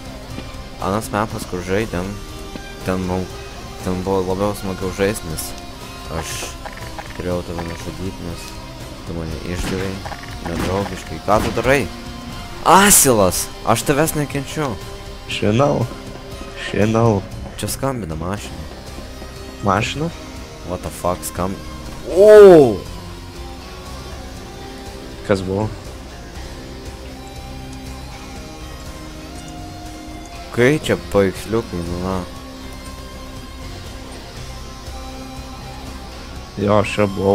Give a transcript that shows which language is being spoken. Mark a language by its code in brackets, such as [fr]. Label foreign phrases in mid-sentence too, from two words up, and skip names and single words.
[lt] Anas mapas, kur žaidėm, ten buvo labiau smagiau žaist, nes aš turėjau tave nužudyti, nes tu mane išdavei nedraugiškai. Ką tu darai? Asilas! Aš tavęs nekenčiu. Žinau. Žinau. Čia skambina mašina. Mašina? [en] What the fuck, [lt] O! Kas buvo? Kai čia paveiksliukai, nu na. Jo, aš čia buvau.